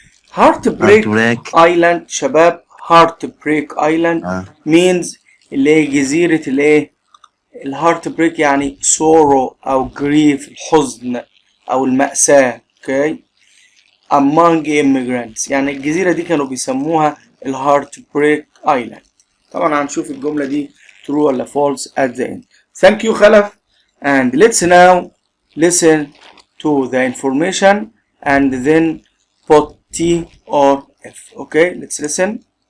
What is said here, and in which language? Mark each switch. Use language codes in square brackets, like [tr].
[en] Heartbreak Island [ar] شباب. [en] Heartbreak Island means [ar] اللي هي جزيرة الايه؟ الهارتبريك يعني sorrow أو grief، الحزن أو المأساة. [en] Okay. Among immigrants [ar] يعني الجزيرة دي كانوا بيسموها الهارتبريك Island. طبعا هنشوف الجملة دي [en] true [ar] ولا [en] false at the end. Thank you خلف. And let's now listen to the information and then put T or F. Okay, let's listen.